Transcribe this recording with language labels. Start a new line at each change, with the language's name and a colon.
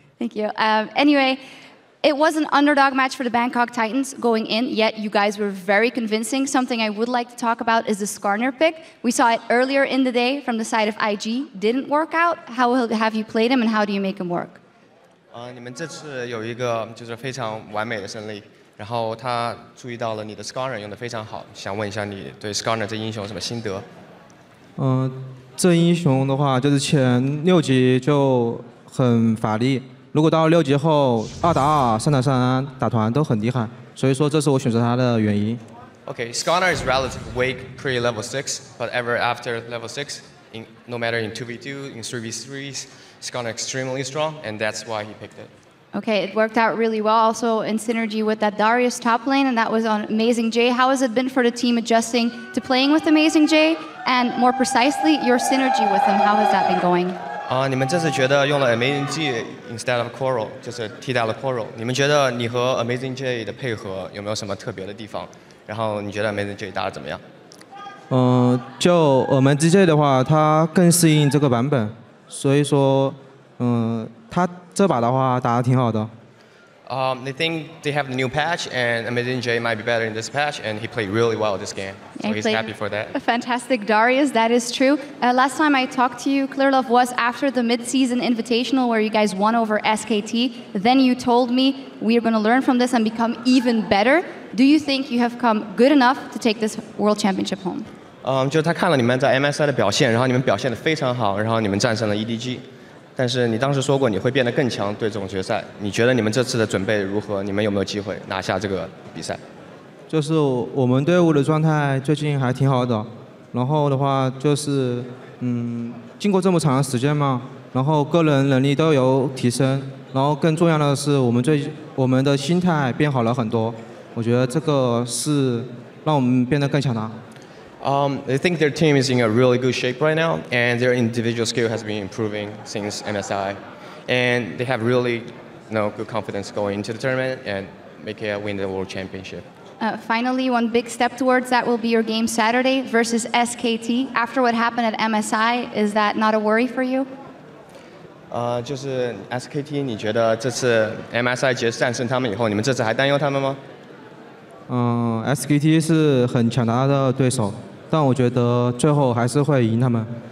English: Thank you. Anyway, it was an underdog match for the Bangkok Titans going in, yet you guys were very convincing. Something I would like to talk about is the Skarner pick. We saw it earlier in the day from the side of IG. Didn't work out. How have you played him, and how do you make him work?
Chinese: 你们这次有一个就是非常完美的胜利，然后他注意到了你的 Skarner 用的非常好，想问一下你对 Skarner 这英雄有什么心得？这英雄的话，就是前6级就很法力，如果到6级后2打2、3打3打团都很厉害，所以说这是我选择他的原因。
English: Okay, Skarner is relatively weak pre-level 6, but ever after level 6, no matter in 2v2, in 3v3s, Skarner extremely strong, and that's why he picked it. Okay, it worked out really well also in synergy with that Darius top lane, and that was on Amazing J. How has it been for the team adjusting to playing with Amazing J, and more precisely, your synergy with him? How has that been going?
Chinese: 你们这次觉得用了 Amazing J
English: instead of Coral，
Chinese: 就是替代了 Coral， 你们觉得你和 Amazing J 的配合有没有什么特别的地方？然后你觉得 Amazing J 打得怎么样？就我们 DJ 的话，它更适应这个版本，所以说，他这把的话打得挺好的。
English: They think they have the new patch, and Amazing J might be better in this patch, and he played really well this game, so he's happy for that. A fantastic Darius, that is true. Last time I talked to you, Clearlove, was after the mid-season invitational where you guys won over SKT. Then you told me we are going to learn from this and become even better. Do you think you have come good enough to take this World Championship home?
Chinese: 就是他看了你们在 MSI 的表现，然后你们表现得非常好，然后你们战胜了 EDG。但是你当时说过你会变得更强，对这种决赛，你觉得你们这次的准备如何？你们有没有机会拿下这个比赛？就是我们队伍的状态最近还挺好的，然后的话就是，经过这么长的时间嘛，然后个人能力都有提升，然后更重要的是我们的心态变好了很多，我觉得这个是让我们变得更强大。
English: They think their team is in a really good shape right now, and their individual skill has been improving since MSI, and they have really, good confidence going into the tournament and win the World Championship. Finally, one big step towards that will be your game Saturday versus SKT. After what happened at MSI, is that not a worry for you?
Chinese: 就是 SKT， 你觉得这次 MSI 战胜他们以后，你们这次还担忧他们吗？SKT 是很强大的对手。但我觉得最后还是会赢他们。